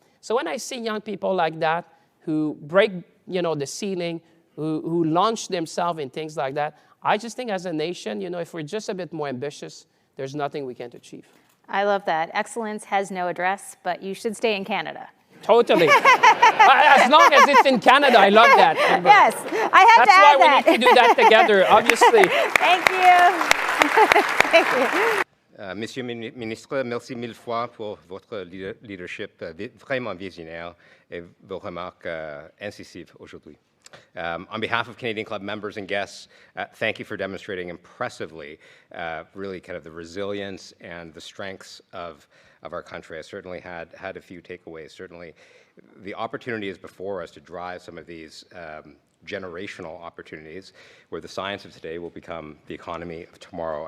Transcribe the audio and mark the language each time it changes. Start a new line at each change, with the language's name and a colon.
English: So when I see young people like that who break, the ceiling, who launch themselves in things like that, I just think as a nation, if we're just a bit more ambitious, there's nothing we can't achieve. I love that. Excellence has no address, but you should stay in Canada. Totally. As long as it's in Canada, I love that. Yes, I have to add that. That's why we need to do that together, obviously. Thank you. Thank you.
French: Monsieur le ministre, merci mille fois pour votre leadership vraiment visionnaire et vos remarques incisives aujourd'hui.
English: On behalf of Canadian Club members and guests, thank you for demonstrating impressively really kind of the resilience and the strengths of our country. I certainly had a few takeaways. Certainly the opportunity is before us to drive some of these generational opportunities where the science of today will become the economy of tomorrow.